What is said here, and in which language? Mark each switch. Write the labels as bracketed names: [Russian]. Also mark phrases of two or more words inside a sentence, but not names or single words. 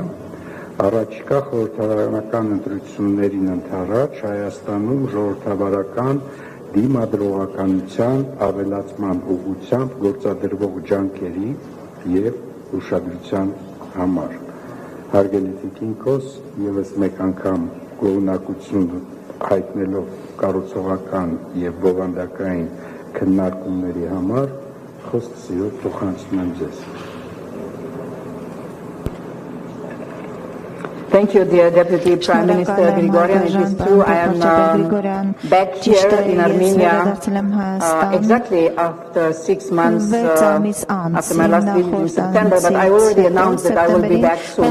[Armenian] առաջիկա խորհրդարանական ընտրություններին ընդառաջ Հայաստանում ժողովրդավարական դիմադրողականության ավելացման ուղղությամբ գործադրվող ջանքերի եւ ուշադրության համար։ Հարգելի տիկին Կոս, եւս մեկ անգամ գոհունակություն հայտնելով կառուցողական եւ բովանդակային քննարկումների համար խոսքը սիրով փոխանցում եմ ձեզ։ [English] Thank you, dear Deputy Prime Minister Grigoryan. It is true, I am back here in Armenia exactly after 6 months after my last visit in September, but I already announced that I will be back soon.